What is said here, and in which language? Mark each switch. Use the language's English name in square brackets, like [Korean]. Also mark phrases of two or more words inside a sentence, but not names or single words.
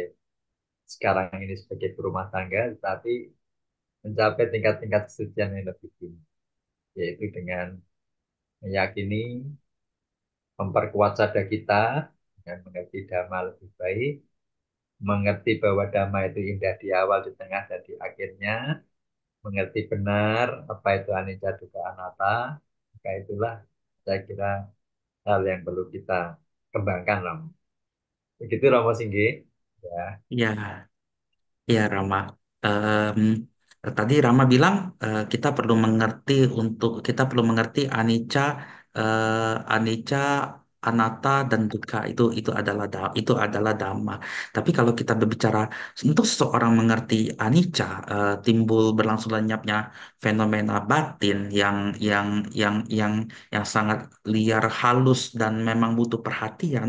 [Indonesian] sekarang ini sebagai berumah tangga, tetapi mencapai tingkat-tingkat kesucian yang lebih tinggi, yaitu dengan meyakini, memperkuat sadar kita dengan mengerti dhamma lebih baik, mengerti bahwa dhamma itu indah di awal, di tengah, dan di akhirnya, mengerti benar apa itu [Pali] anicca dukkha anatta, [Indonesian] maka itulah saya kira hal yang perlu kita kembangkan, Ram. Begitu Romo Singgi. Ya. Ya, ya Rama. Em, Tadi Rama bilang kita perlu mengerti kita perlu mengerti [Pali] anicca, anicca, anatta [Indonesian] dan dukkha itu adalah dhamma. Tapi kalau kita berbicara untuk seseorang mengerti anicca, timbul berlangsung lenyapnya fenomena batin yang sangat liar, halus dan memang butuh perhatian.